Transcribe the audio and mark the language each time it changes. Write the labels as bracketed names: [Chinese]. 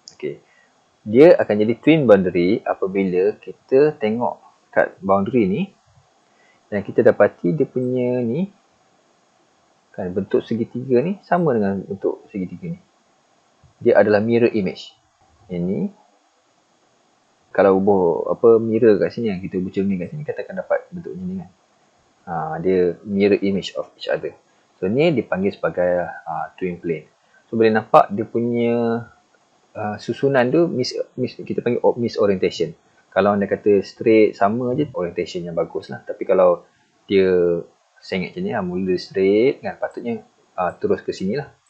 [Malay] Okay. Dia akan jadi twin boundary apabila kita tengok kat boundary ni dan kita dapati dia punya ni kan, bentuk segitiga ni sama dengan bentuk segitiga ni. Dia adalah mirror image. Ini kalau mirror kat sini kan, kita bercermin kat sini, kita akan dapat bentuk ni kan. Dia [English] mirror image of each other. [Malay] So, ni dipanggil sebagai twin plane. So, boleh nampak dia punya susunan tu kita panggil misorientation. Kalau anda kata straight sama je, orientation yang bagus lah. Tapi kalau dia sengit macam ni, mula straight kan, patutnya terus ke sini lah.